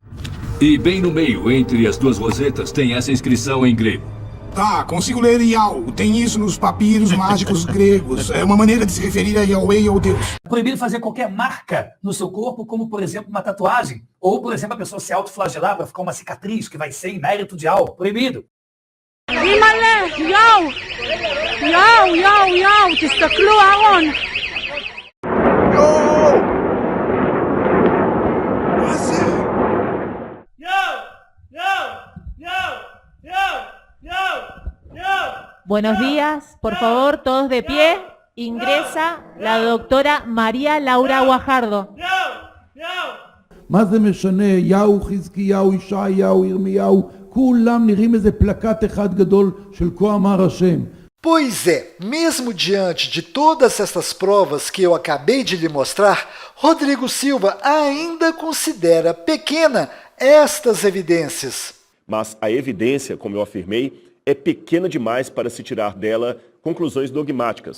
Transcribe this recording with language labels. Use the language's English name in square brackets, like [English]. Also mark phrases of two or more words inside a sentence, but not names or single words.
[Portuguese] E bem no meio, entre as 2 rosetas, tem essa inscrição em grego. Tá, consigo ler Ial. Tem isso nos papiros mágicos gregos. É uma maneira de se referir a Yahweh ou Deus. É proibido fazer qualquer marca no seu corpo, como, por exemplo, uma tatuagem. Ou, por exemplo, a pessoa se autoflagelar para ficar uma cicatriz que vai ser em mérito de algo. Proibido. [Hebrew] תסתכלו אהרון. [Spanish] Buenos días, por favor, todos de pie. Ingresa la doctora María Laura Guajardo. [Hebrew] מה זה משנה? יהו, חזקיהו, ישעיהו, ירמיהו, כולם נראים איזה פלקט אחד גדול של כה אמר השם. [Portuguese] Pois é, mesmo diante de todas estas provas que eu acabei de lhe mostrar, Rodrigo Silva ainda considera pequena estas evidências. Mas a evidência, como eu afirmei, é pequena demais para se tirar dela conclusões dogmáticas.